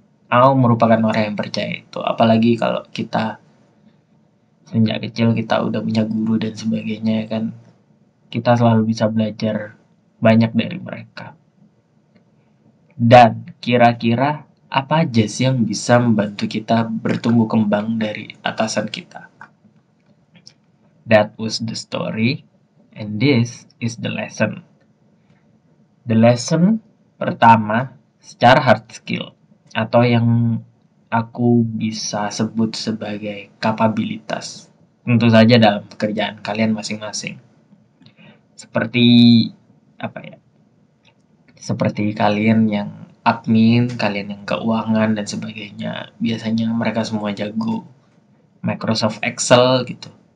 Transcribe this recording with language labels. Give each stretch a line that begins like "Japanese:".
Indonesian: Aku merupakan orang yang percaya itu, apalagi kalau kita sejak kecil kita udah punya guru dan sebagainya kan, kita selalu bisa belajar banyak dari mereka. Dan kira-kira apa aja sih yang bisa membantu kita bertumbuh kembang dari atasan kita?
English: That was the story, and this is the lesson.
Indonesian: The lesson pertama secara hard skill, atau yang aku bisa sebut sebagai kapabilitas. Tentu saja dalam pekerjaan kalian masing-masing. Seperti seperti kalian yang admin, kalian yang keuangan dan sebagainya, biasanya mereka semua jago Microsoft Excel gitu.